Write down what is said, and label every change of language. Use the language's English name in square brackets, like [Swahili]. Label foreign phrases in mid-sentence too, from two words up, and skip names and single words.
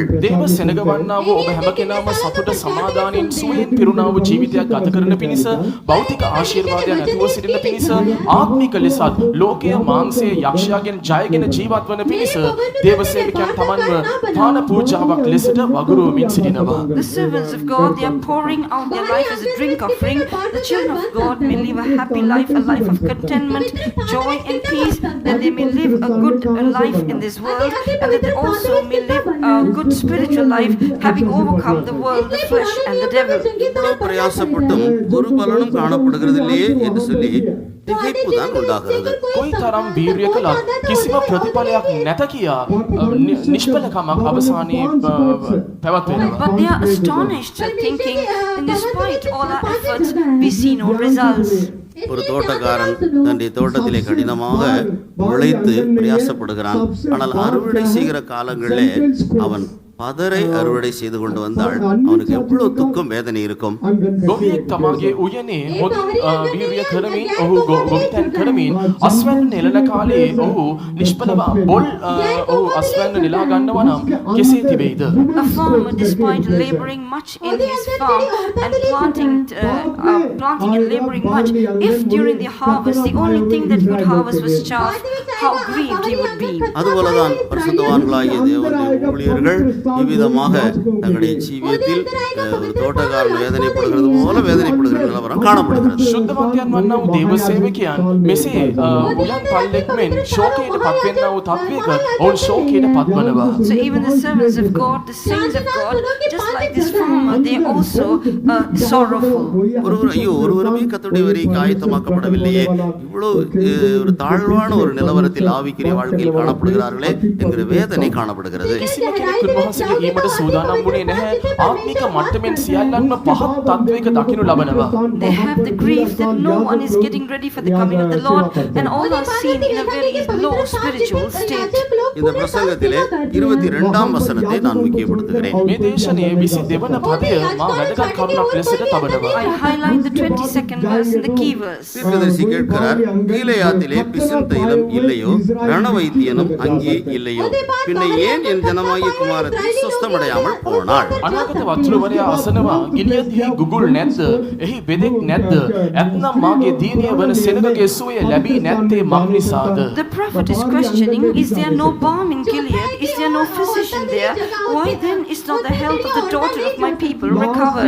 [Sinhala] දේව සෙනග වන්නා වූ ඔබ හැම කෙනාම සතුට සමාදානයෙන් සුවයෙන් පිරුණා වූ ජීවිතයක් ගත කරන පිණිස, භෞතික ආශිර්වාදයන් ඇතුව සිටින පිණිස, ආත්මික ලෙසත් ලෝකයේ මාංශයේ යක්ෂයාගෙන් ජයගෙන ජීවත් වන පිණිස දේව සේවකයන් තමන්ව පාන පූජාවක් ලෙසට වගුරුවමින් සිටිනවා. [English] The servants of God, they are pouring out their life as a drink offering. The children of God may live a happy life, a life of contentment, joy and peace, that they may live a good life in this world, and that they also may live a good spiritual life, having overcome the world, the flesh and the devil. [Tamil] இவ்வளவு பிரயாசப்பட்டும் ஒரு பலனும் காணப்படுகிறதில்லையே என்று சொல்லி திகைப்பு தான் உண்டாகிறது. [Sinhala] කොයි තරම් වීරිය කළත් කිසිම ප්‍රතිඵලයක් නැත කියා නිෂ්ඵලකමක් අවසානයේ පැවැත්වෙනවා. [English] But they are astonished, thinking, in despite all our efforts, we see no results. [Tamil] ஒரு தோட்டக்காரன் தன்னுடைய தோட்டத்திலே கடினமாக உழைத்து பிரயாசப்படுகிறான். ஆனால் அறுவடை செய்கிற காலங்களிலே அவன் பதரை අරුවடை செய்து கொண்டு வந்தால் அவனுக்கு எவ்வளவு துக்கம் வேதனை இருக்கும். [Sinhala] ගොවියෙක් තමාගේ උයනේ හොඳින් වීරිය කරමින් ඔහු ගොවිතැන් කරමින් අස්වැන්න නෙලන කාලේ ඔහු නිෂ්ඵලව බොල් ඔහු අස්වැන්න නෙලා ගන්නවා නම් කෙසේ තිබෙයිද? [English] A farmer, despite laboring much in his farm and planting and laboring much, if during the harvest the only thing that he would harvest was chaff, how grieved he would be. [Tamil] அதுபோலதான் பரிசுத்தவான்களாகிய தேவனுடைய ஊழியர்கள் இவ்விதமாக தங்களுடைய ஜீவியத்தில் ஒரு தோட்டக்காரன் வேதனைப்படுகிறது போல வேதனைப்படுகிற நிலவரம் காணப்படுகிறது. [Sinhala] ශුද්ධවන්තයන් වන්නා වූ දේව සේවකයන් මෙසේ උයන් පල්ලෙක් මෙන් ශෝකයට පත්වෙන්නා වූ තත්වයක ඔවුන් ශෝකයට පත්වනවා. [English] So even the servants of God, the saints of God, just like this farmer, they also sorrowful. [Tamil] ஒருவருமே கர்த்தருடைய வரிக்கு ஆயத்தமாக்கப்படவில்லையே, இவ்வளவு ஒரு தாழ்வான ஒரு நிலவரத்தில் ஆவிக்குரிய வாழ்க்கையில் காணப்படுகிறார்களே என்கிற வேதனை காணப்படுகிறது. [Sinhala] කිසිම කෙනෙකුන් වහන්සේගේ ඊමට සූදානම් වුණේ නැහැ. ආත්මික මට්ටමින් සියල්ලන්ම පහත් තත්වයක දකිනු ලබනවා. [English] They have the grief that no one is getting ready for the coming of the Lord, and all are seen in a very low spiritual state. [Tamil] இந்த பிரசங்கத்திலே 22ஆம் வசனத்தை நான் முக்கியப்படுத்துகிறேன். [Sinhala] මේ දේශනයේ 22 වන පදය මා වැදගත් කරුණක් ලෙසට තබනවා. [English] I highlight the 22nd verse in the key verse. [Tamil] தீர்க்கதரிசி கேட்கிறார், கீலேயாத்திலே பிசின் தைலம் இல்லையோ, ரணவைத்தியனும் அங்கே இல்லையோ, பின்ன ஏன் என் ஜனமாகிய குமாரத்தை சொஸ்தமடையாமல் போனாள்? [Sinhala] අනාගත වතුරවරයා අසනවා ගිනියදී ගුගුල් නැද්ද? එහි බෙදෙක් නැද්ද? ඇත්නම් මාගේ දීනිය වන සෙනගගේ සුවය ලැබී නැත්තේ මක් නිසාද? [English] The prophet is questioning, is there no balm in Gilead? Is there no physician there? Why then is not the health of the daughter of my people recovered?